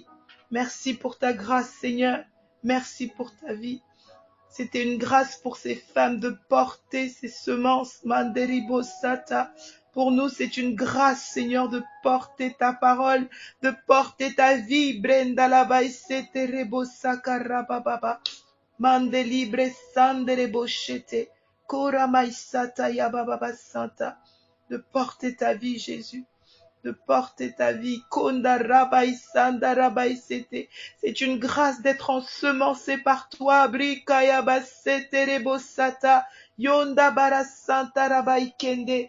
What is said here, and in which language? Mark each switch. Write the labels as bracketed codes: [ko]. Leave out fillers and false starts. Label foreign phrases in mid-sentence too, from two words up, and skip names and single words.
[fr] Merci pour ta grâce, Seigneur. Merci pour ta vie. C'était une grâce pour ces femmes de porter ces semences, Manderibo Sata. Pour nous, c'est une grâce, Seigneur, de porter ta parole, de porter ta vie. Brenda Labaisete Rebo Sakara Baba. Mandelibre Sanderebo Chete. Kora Maisata Yababa Santa. De porter ta vie, Jésus. De porter ta vie. Konda Rabai Sanda Rabai Sete. C'est une grâce d'être ensemencé par toi. Brikaya Basete Rebo Sata. Yonda Bara Santa Rabai Kende.